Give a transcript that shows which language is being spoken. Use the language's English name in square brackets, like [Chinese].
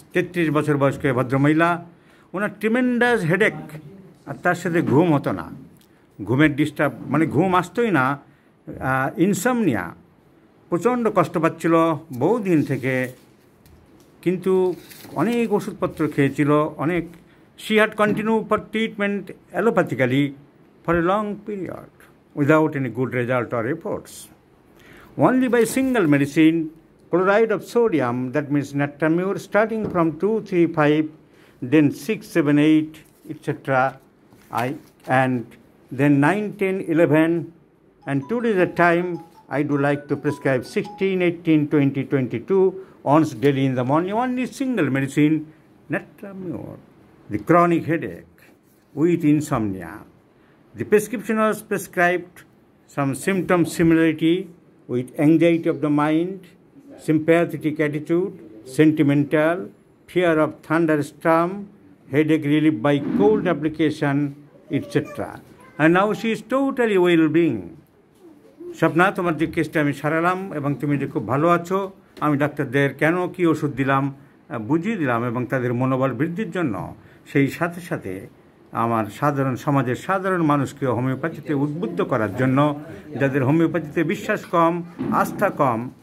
[Bangla] 33 বছর বয়স্ক ভদ্রমহিলা, ওনার ট্রিমেন্ডাস হেডেক, আর তার সাথে ঘুম হতো না, ঘুমের ডিস্টার্ব, মানে ঘুম আসতোই না, ইনসমনিয়া, প্রচণ্ড কষ্ট পাচ্ছিল বহুদিন থেকে, কিন্তু অনেক ওষুধপত্র খেয়েছিল, অনেক। [English] she had continued for treatment allopathically for a long period without any good result or efforts. Only by single medicine, chloride of sodium, that means natramur, starting from 2, 3, 5, then 6, 7, 8, etc., and then 9, 10, 11, and 2 days at a time, I do like to prescribe 16, 18, 20, 22, once daily in the morning, only single medicine, natramur. The chronic headache with insomnia. The prescription was prescribed some symptom similarity with anxiety of the mind, sympathetic attitude, sentimental, fear of thunderstorm, headache relief by cold application, etc. And now she is totally well-being. [Bangla] Swapna, তোমার যে কেসটা আমি সারালাম এবং তুমি যে খুব ভালো আছো, আমি ডাক্তারদের কেন কী ওষুধ দিলাম বুঝিয়ে দিলাম এবং তাদের মনোবল বৃদ্ধির জন্য। সেই সাথে সাথে আমার সমাজের সাধারণ মানুষকে হোমিওপ্যাথিতে উদ্বুদ্ধ করার জন্য, যাদের হোমিওপ্যাথিতে বিশ্বাস কম, আস্থা কম।